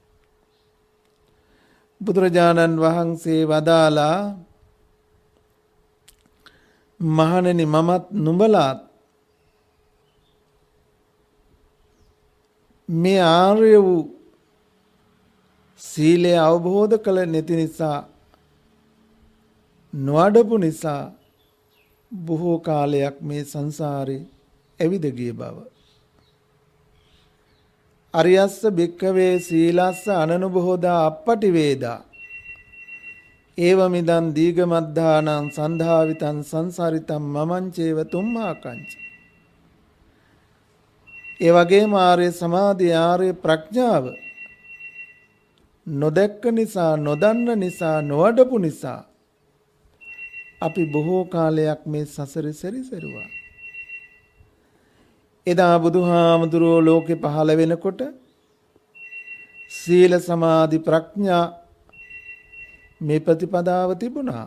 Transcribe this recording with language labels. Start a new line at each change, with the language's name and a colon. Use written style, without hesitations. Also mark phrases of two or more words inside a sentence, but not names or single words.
Sinhala: බුදුරජාණන් වහන්සේ වදාලා මහණෙනි මමත් නුඹලාත් මේ ආර්ය වූ සීලය අවබෝධ කළ නැති නිසා නොඅඩපු නිසා බොහෝ කාලයක් මේ සංසාරේ ඇවිද ගිය බව.
Pali: අරියස්ස භික්ඛවේ සීලස්ස අනනුභෝදා අප්පටි වේදා ඒවමිදන් දීගමද්ධානං සන්ධාවිතං සංසාරිතං මමංචේව තුම්මාකංච.
Sinhala: ඒ වගේම ආර්ය සමාධිය ආර්ය ප්‍රඥාව නොදැක්ක නිසා නොදන්න නිසා නොවඩපු නිසා අපි බොහෝ කාලයක් මේ සසරේ සැරිසරුවා. එදා බුදුහාමුදුරුවෝ ලෝකෙ පහළ වෙනකොට සීල සමාධි ප්‍රඥා මේ ප්‍රතිපදාව තිබුණා.